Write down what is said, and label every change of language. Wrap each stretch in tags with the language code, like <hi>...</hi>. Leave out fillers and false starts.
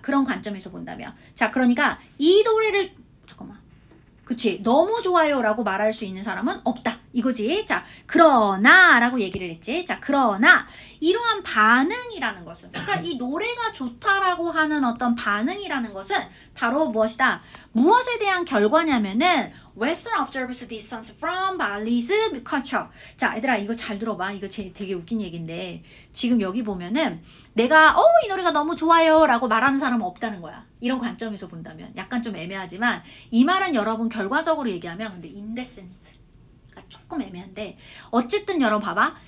<ko>그런 관점에서 본다면. 자, 그러니까 이 노래를 잠깐만. 그치? 너무 좋아요 라고 말할 수 있는 사람은 없다. 이거지. 자, 그러나 라고 얘기를 했지. 자, 그러나 이러한 반응이라는 것은 그러니까 이 노래가 좋다라고 하는 어떤 반응이라는 것은 바로 무엇이다? 무엇에 대한 결과냐면은</ko> <en>Western observers distance from Bali's culture.</en> <ko>자, 얘들아 이거 잘 들어봐. 이거 되게 웃긴 얘기인데 지금 여기 보면은 내가 이 노래가 너무 좋아요 라고 말하는 사람은 없다는 거야. 이런 관점에서 본다면 약간 좀 애매하지만 이 말은 여러분 결과적으로 얘기하면 근데</ko> <en>in that sense</en> <ko>조금 애매한데 어쨌든 여러분 봐봐.</ko>